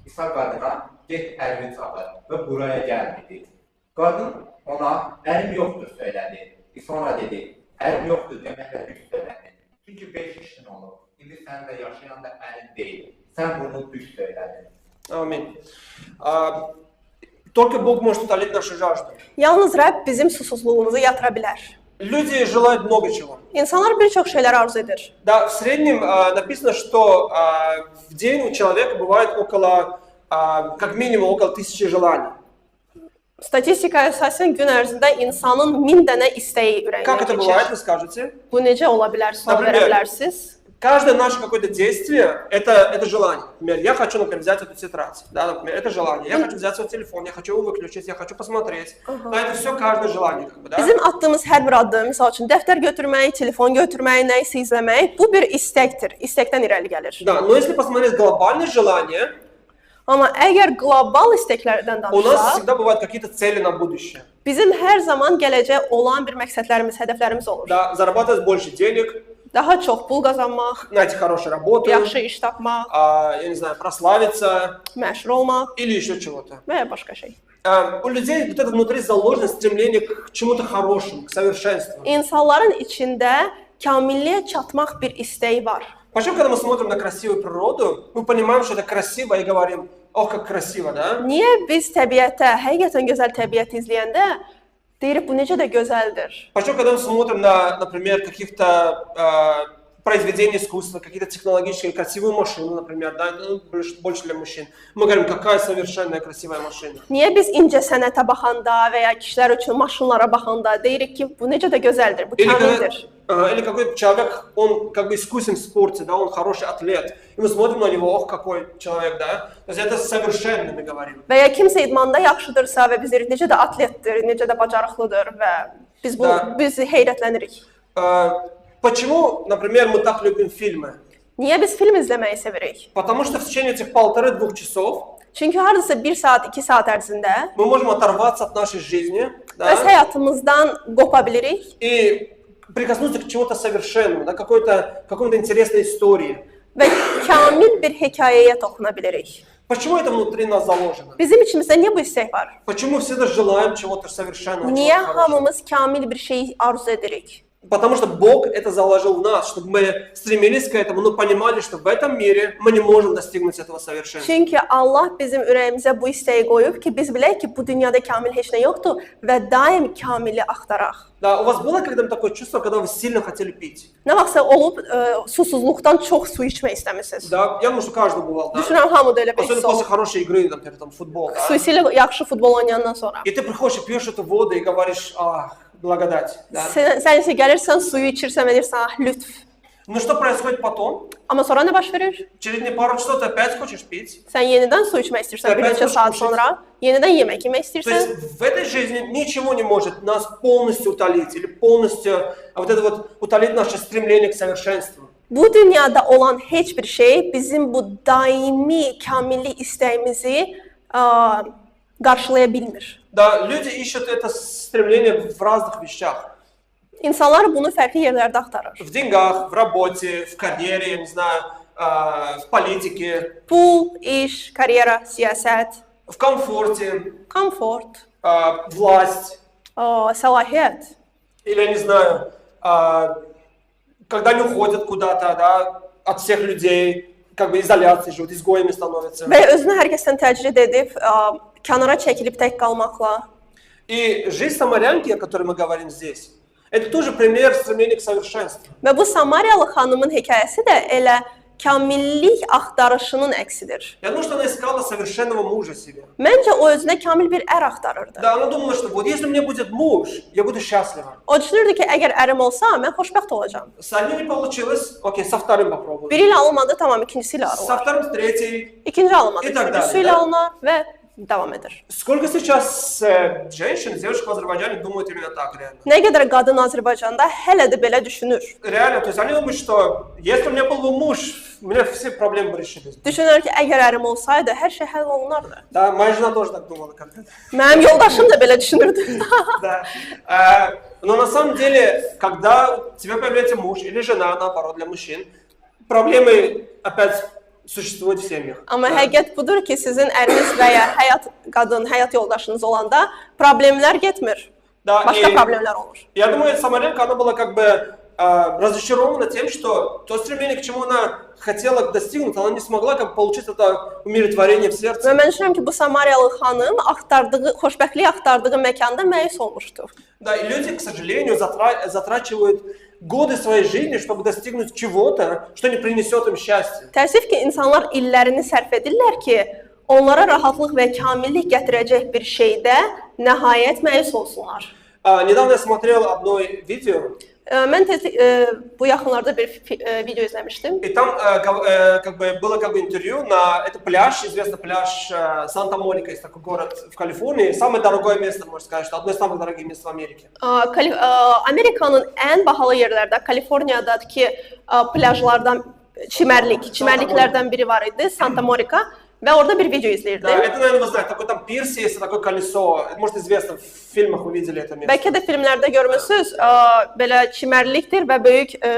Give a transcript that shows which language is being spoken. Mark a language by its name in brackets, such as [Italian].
[Azerbaijani] İsa qadına: Get ərini çağır və buraya gəl dedi. Qadın ona: Ərim yoxdur söylədi. İsa ona dedi: Ərim yoxdur deməklə düz söylədi. Çünki 5 işin olur. İndi sən də yaşayan da ərin deyil. Sən bunu düz söylədin. [Russian] Аминь. Только Бог может утолить нашу жажду. [Azerbaijani] Yalnız Rəbb bizim susuzluğumuzu yatıra bilər. [Russian] Люди желают много чего. [Azerbaijani] İnsanlar bir çox şeylər arzu edir. [Russian] Да, в среднем написано, что в день у человека бывает около, как минимум, около 1000 желаний. [Azerbaijani] Statistikaya əsasən gün ərzində insanın 1000 dənə istəyi [Russian] Как это [Azerbaijani] ürəyinə [Russian] бывает, [Azerbaijani] keçir. [Russian] вы скажете? [Azerbaijani] Bu necə ola bilər? Sual verə bilərsiniz. [Russian] Каждое наше какое-то действие это желание. Например, я хочу, взять эту тетрадь. Да, например, это желание. Я хочу взять свой телефон, я хочу его выключить, я хочу посмотреть. Да, это все каждое желание. Да? [Azerbaijani] Bizim atdığımız hər bir addım, misal üçün dəftər götürmək, telefon götürmək, nə isə izləmək, bu bir istəkdir. İstəkdən irəli gəlir. [Russian] Да, но если посмотреть глобальное желание, [Azerbaijani] Amma əgər qlobal istəklərdən [Russian] у нас [Azerbaijani] danışsaq, [Russian] всегда бывают какие-то цели на будущее. [Azerbaijani] bizim hər zaman gələcək olan bir məqsədlərimiz, hədəflərimiz olur. [Russian] Да, зарабатывать больше денег, [Azerbaijani] Daha çox pul qazanmaq, [Russian] найти хорошую работу, [Azerbaijani] yaxşı iş tapmaq, [Russian] я не знаю, прославиться [Azerbaijani] məşhur olmaq [Russian] или еще чего-то. [Azerbaijani] və ya başqa şey. [Russian] У людей вот это внутри заложено стремление к чему-то хорошему, к совершенству. [Azerbaijani] İnsanların içində kamilliyə çatmaq bir istəyi var. [Russian] Почему, когда мы смотрим на красивую природу, мы понимаем, что это красиво и говорим: ох, как красиво, да? [Azerbaijani] Niyə biz təbiətə, həqiqətən gözəl təbiəti izləyəndə deyirik bu necə də gözəldir? [Russian] Почему, когда мы смотрим на, например, каких-то произведения искусства, какие-то технологические, красивую машину, например, да, больше для мужчин, мы говорим: какая совершенная красивая машина. [Azerbaijani] Niyə biz incə sənətə baxanda və ya kişilər üçün maşınlara baxanda deyirik ki, bu necə də gözəldir, bu kamildir? [Russian] Или какой-то человек, он как бы искусен в спорте, да, он хороший атлет, и мы смотрим на него: ох, какой человек, да. То есть это совершенно, мы говорим. [Azerbaijani] Və ya kimsə idmanda yaxşıdırsa və biz deyirik necə də atletdir, necə də bacarıqlıdır və biz heyrətlənirik. [Russian] Почему, например, мы так любим фильмы? [Azerbaijani] Niyə biz film izləməyi sevirik? [Russian] Потому что в течение этих 1,5-2 часов [Azerbaijani] Çünki hardasa 1 saat, 2 saat ərzində [Russian] мы можем оторваться от нашей жизни, [Azerbaijani] öz [Russian] да, [Azerbaijani] həyatımızdan qopa bilirik [Russian] и прикоснуться к чему-то совершенному, да, какой-то интересной истории. [Azerbaijani] və kamil bir hekayəyə toxuna bilirik. [Russian] Почему это внутри нас заложено? [Azerbaijani] Bizim içimizdə niyə bu istək var? [Russian] Почему мы всегда желаем чего-то совершенного, [Azerbaijani] Niyə [Russian] чего-то хорошего? [Azerbaijani] hamımız kamil bir şey arzu edirik? [Russian] Потому что Бог это заложил в нас, чтобы мы стремились к этому, но понимали, что в этом мире мы не можем достигнуть этого совершенства. [Azerbaijani] Çünki Allah bizim ürəyimizə bu istəyi qoyub ki, biz bilək ki, bu dünyada kamil heç nə yoxdur və daim kamili axtaraq. [Russian] Да, у вас было когда-нибудь такое чувство, когда вы сильно хотели пить? [Azerbaijani] Nə vaxtsa olub susuzluqdan çox su içmək istəmisiniz. [Russian] Да, я думаю, что каждый бывал, да? [Azerbaijani] Düşünürəm hamıda elə bir [Russian] Особенно [Azerbaijani] hiss [Russian] после хорошей игры, например, там футбол, да? [Azerbaijani] Xüsusilə yaxşı futbol oynayandan sonra. [Russian] И ты приходишь и пьешь эту воду и говоришь, благодать, да? [Azerbaijani] Sən isə gəlirsən, suyu içirsən və deyirsən, ah, lütf. [Russian] Ну что происходит потом? [Azerbaijani] Amma sonra nə baş verir? [Russian] Через пару часов ты опять хочешь пить. [Azerbaijani] Sən yenidən su içmək istəyirsən, bir neçə saat sonra, yenidən yemək yemək istəyirsən. [Russian] есть в этой жизни ничего не может нас полностью утолить или полностью вот это вот утолить наше стремление к совершенству. [Azerbaijani] Bu dünyada olan heç bir şey bizim bu daimi kamillik istəyimizi qarşılaya bilmir. [Russian] Да, люди ищут это стремление в разных вещах. [Azerbaijani] İnsanlar bunu fərqli yerlərdə axtarır. [Russian] В деньгах, в работе, в карьере, я не знаю, в политике, [Azerbaijani] Pul, iş, karyera, siyasət, [Russian] в комфорте, [Azerbaijani] komfort, [Russian] власть. [Azerbaijani] səlahiyyət. [Russian] Или, я не знаю, когда они уходят куда-то, да, от всех людей, как бы изоляции живут, изгоями становятся. [Azerbaijani] Və özünü hər kəsdən təcrid edib, kənara çəkilib tək qalmaqla. [Russian] И жизнь самарянки, о которой мы говорим здесь, это тоже пример стремления к совершенству. [Azerbaijani] Və bu Samariyalı xanımın hekayəsi də elə kamillik axtarışının əksidir. [Russian] Я думаю, что она искала совершенного мужа себе. [Azerbaijani] Məncə o özünə kamil bir ər axtarırdı. [Russian] Да, она думала, что вот если у меня будет муж, я буду счастлива. [Azerbaijani] O düşünürdü ki, əgər ərim olsa, mən xoşbəxt olacağam. [Russian] С одним не получилось, окей, со вторым попробуем. [Azerbaijani] Biri ilə alınmadı, tamam, ikincisi ilə [Russian] Со [Azerbaijani] alınır. [Russian] вторым, с третьей. [Azerbaijani] İkinci alınmadı, [Russian] И так [Azerbaijani] üçüncüsü [Russian] далее, [Azerbaijani] ilə [Russian] да? [Azerbaijani] alınır və davam edir. [Russian] Сколько сейчас женщин, девушек в Азербайджане думают именно так, реально? [Azerbaijani] Nə qədər qadın Azərbaycanda hələ də belə düşünür. [Russian] Реально, то есть они думают, что если у меня был бы муж, у меня все проблемы бы решились. [Azerbaijani] Düşünür ki, əgər ərim olsaydı, hər şey həll olunardı. [Russian] Да, моя жена тоже так думала когда-то. [Azerbaijani] Mənim yoldaşım da belə düşünürdü. [Russian] Да. Но на самом деле, когда у тебя появляется муж или жена, наоборот, для мужчин, проблемы опять существуют в семьях. [Azerbaijani] Amma [Russian] Да. [Azerbaijani] həqiqət budur ki, sizin əriniz və ya həyat yoldaşınız olanda problemlər getmir. [Russian] Да, [Azerbaijani] Başqa [Russian] и [Azerbaijani] problemlər olur. [Russian] я думаю, Самаренко, она была как бы разочарована тем, что то стремление, к чему она хотела достигнуть, она не смогла как бы получить это умиротворение в [Azerbaijani] Və [Russian] сердце. [Azerbaijani] mən düşünürəm ki, bu Samariyalı xanım xoşbəxtlik axtardığı məkanda məyus olmuşdu. [Russian] Да, и люди, к сожалению, затрачивают годы своей жизни, чтобы достигнуть чего-то, что не принесет им счастья. [Azerbaijani] Təəssüf ki, insanlar illərini sərf edirlər ki, onlara rahatlıq və kamillik gətirəcək bir şeydə nəhayət məyus olsunlar. [Russian] Недавно я смотрел одно видео, [Azerbaijani] Mən bu yaxınlarda bir video izləmişdim. [Russian] и там как бы было как бы интервью на это пляж, известный пляж Санта-Моника, есть такой город в Калифорнии, самое дорогое место, можно сказать, что одно из самых dорогих мест в Америке. [Azerbaijani] Amerikanın ən bahalı yerlərdə, Kaliforniyadakı plyajlardan çimərliklərdən biri var idi, Santa Monica. Və orada bir video [Russian] Да, [Azerbaijani] izləyirdim. [Russian] это, наверное, вы знаете, такой там пирс есть, такое колесо, это, может, известно, в фильмах вы видели это место. [Azerbaijani] Bəlkə də filmlərdə görmüsünüz, belə çimərlikdir və böyük